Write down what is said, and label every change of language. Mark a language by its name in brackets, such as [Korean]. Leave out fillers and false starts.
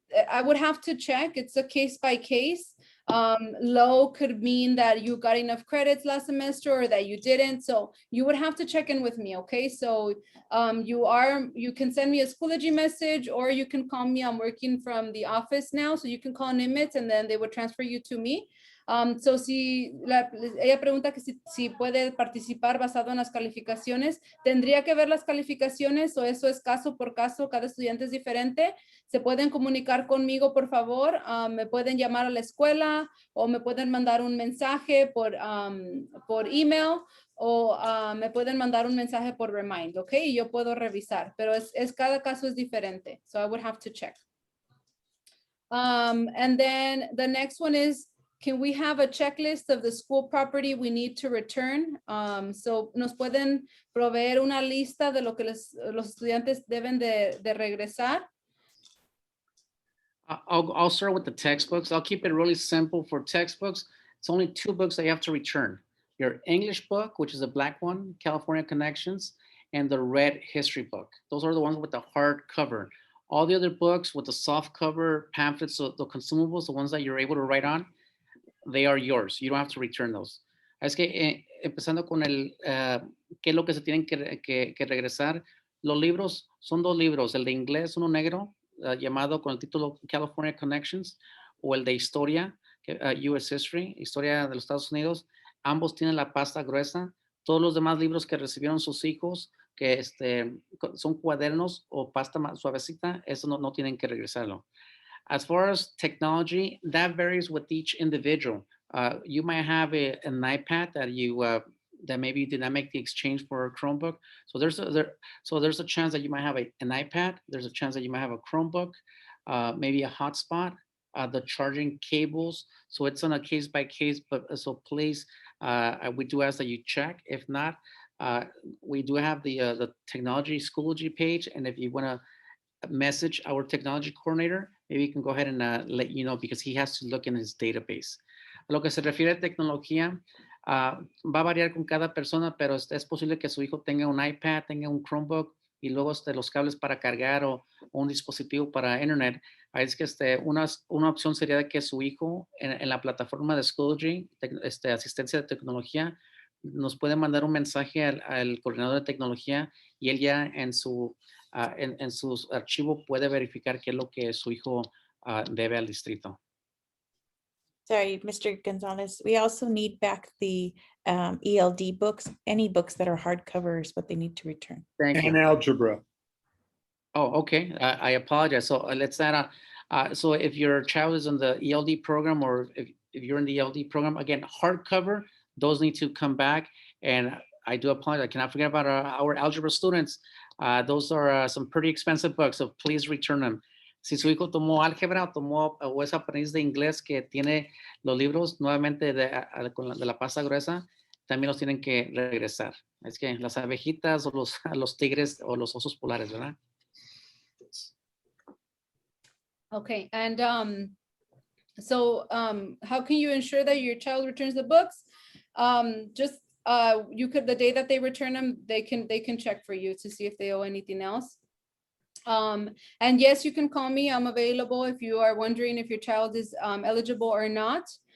[English] I would have to check, it's a case by case. Low could mean that you got enough credits last semester or that you didn't. So you would have to check in with me, okay? So you can send me a Schoology message or you can call me. I'm working from the office now, so you can call Nimitz and then they would transfer you to me. [Spanish] So ella pregunta que si puede participar basado en las calificaciones, tendría que ver las calificaciones o eso es caso por caso, cada estudiante es diferente. Se pueden comunicar conmigo, por favor, me pueden llamar a la escuela o me pueden mandar un mensaje por email o me pueden mandar un mensaje por Remind, ¿ok? Y yo puedo revisar, pero cada caso es diferente, [English] so I would have to check. And then the next one is, can we have a checklist of the school property we need to return? [Spanish] So nos pueden proveer una lista de lo que los estudiantes deben de regresar. [English] I'll start with the textbooks. I'll keep it really simple for textbooks. It's only 2 books that you have to return. Your English book, which is a black one, California Connections, and the red history book. Those are the ones with the hard cover. All the other books with the soft cover, pamphlets, the consumables, the ones that you're able to write on, they are yours. You don't have to return those. [Spanish] Es que empezando con qué es lo que se tienen que regresar. Los libros son 2 libros, el de inglés, uno negro, llamado con el título California Connections, o el de historia, US History, historia de los Estados Unidos. Ambos tienen la pasta gruesa. Todos los demás libros que recibieron sus hijos, que son cuadernos o pasta más suavecita, eso no tienen que regresarlo. [English] As far as technology, that varies with each individual. You might have an iPad that maybe you did not make the exchange for a Chromebook. So there's a chance that you might have an iPad. There's a chance that you might have a Chromebook, maybe a hotspot, the charging cables. So it's on a case by case, but so please, we do ask that you check. If not, we do have the technology Schoology page. And if you wanna message our technology coordinator, maybe you can go ahead and let you know, because he has to look in his database. [Spanish] A lo que se refiere a tecnología, va a variar con cada persona, pero es posible que su hijo tenga un iPad, tenga un Chromebook y luego los cables para cargar o un dispositivo para internet. Es que una opción sería de que su hijo en la plataforma de Schoology, asistencia de tecnología, nos puede mandar un mensaje al coordinador de tecnología y él ya en su archivo puede verificar qué es lo que su hijo debe al distrito. [English] Sorry, Mr. Gonzalez, we also need back the ELD books. Any books that are hardcover is what they need to return. Thank you. And algebra. Oh, okay. I apologize. So let's add so if your child is in the ELD program, or if you're in the ELD program, again, hardcover, those need to come back. And I do apologize. I cannot forget about our algebra students. Those are some pretty expensive books, so please return them. [Spanish] Si su hijo tomó álgebra o es aprendiz de inglés que tiene los libros nuevamente de la pasta gruesa, también los tienen que regresar. Es que las abejitas o los tigres o los osos polares, ¿verdad? [English] Okay, and how can you ensure that your child returns the books? The day that they return them, they can check for you to see if they owe anything else. And yes, you can call me. I'm available if you are wondering if your child is eligible or not.